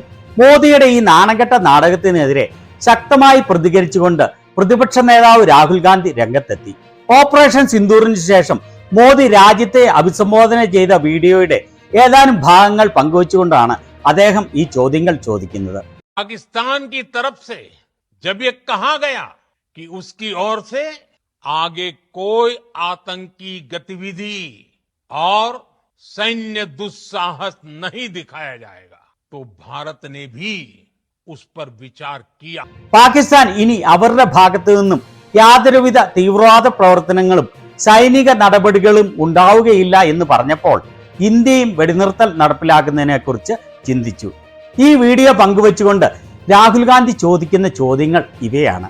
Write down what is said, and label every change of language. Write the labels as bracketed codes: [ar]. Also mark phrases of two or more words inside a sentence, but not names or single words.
[ml] മോദിയുടെ ഈ നാണംകെട്ട നാടകത്തിനെതിരെ ശക്തമായി പ്രതികരിച്ചുകൊണ്ട് പ്രതിപക്ഷ നേതാവ് രാഹുൽ ഗാന്ധി രംഗത്തെത്തി. ഓപ്പറേഷൻ സിന്ദൂറിന് ശേഷം മോദി രാജ്യത്തെ അഭിസംബോധന ചെയ്ത വീഡിയോയുടെ ഏതാനും ഭാഗങ്ങൾ പങ്കുവച്ചുകൊണ്ടാണ് അദ്ദേഹം ഈ ചോദ്യങ്ങൾ ചോദിക്കുന്നത്. [hi] पाकिस्तान की तरफ से जब ये कहा गया कि उसकी ओर से आगे कोई आतंकी गतिविधि और सैन्य दुस्साहस नहीं दिखाया जाएगा, तो भारत ने भी उस पर विचार किया. [ml] പാകിസ്ഥാൻ ഇനി അവരുടെ ഭാഗത്തു നിന്നും യാതൊരുവിധ തീവ്രവാദ പ്രവർത്തനങ്ങളും സൈനിക നടപടികളും ഉണ്ടാവുകയില്ല എന്ന് പറഞ്ഞപ്പോൾ ഇന്ത്യയും വെടിനിർത്തൽ നടപ്പിലാക്കുന്നതിനെ കുറിച്ച് ചിന്തിച്ചു. ഈ വീഡിയോ പങ്കുവച്ചുകൊണ്ട് രാഹുൽ ഗാന്ധി ചോദിക്കുന്ന ചോദ്യങ്ങൾ ഇവയാണ്.